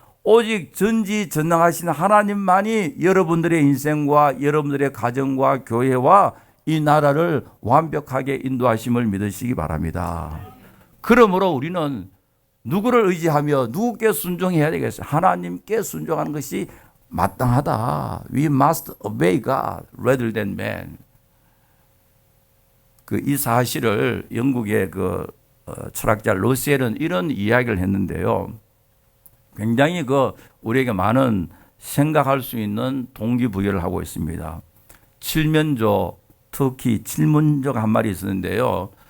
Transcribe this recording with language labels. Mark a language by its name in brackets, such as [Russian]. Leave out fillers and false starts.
[Korean] 오직 전지전능하신 하나님만이 여러분들의 인생과 여러분들의 가정과 교회와 이 나라를 완벽하게 인도하심을 믿으시기 바랍니다. 그러므로 우리는 누구를 의지하며 누구께 순종해야 되겠어요? 하나님께 순종하는 것이 마땅하다. [English] We must obey God rather than man. [Korean] 이 사실을 영국의 철학자 러셀은 이런 이야기를 했는데요. 굉장히 우리에게 많은 생각할 수 있는 동기부여를 하고 있습니다. 칠면조, 특히 칠문조가 한 마리 있었는데요.